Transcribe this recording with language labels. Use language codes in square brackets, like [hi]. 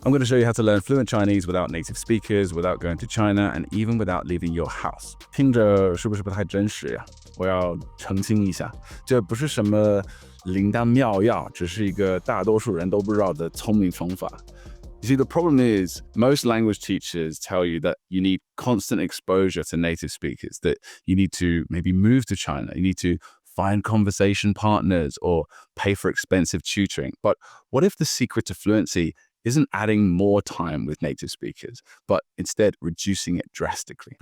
[en] I'm going to show you how to learn fluent Chinese without native speakers, without going to China, and even without leaving your house. [zh] 听着是不是不太真实呀？我要澄清一下，这不是什么灵丹妙药，只是一个大多数人都不知道的聪明方法。 [en] You see, the problem is most language teachers tell you that you need constant exposure to native speakers, that you need to maybe move to China, you need to find conversation partners or pay for expensive tutoring. But what if the secret to fluency isn't adding more time with native speakers, but instead reducing it drastically?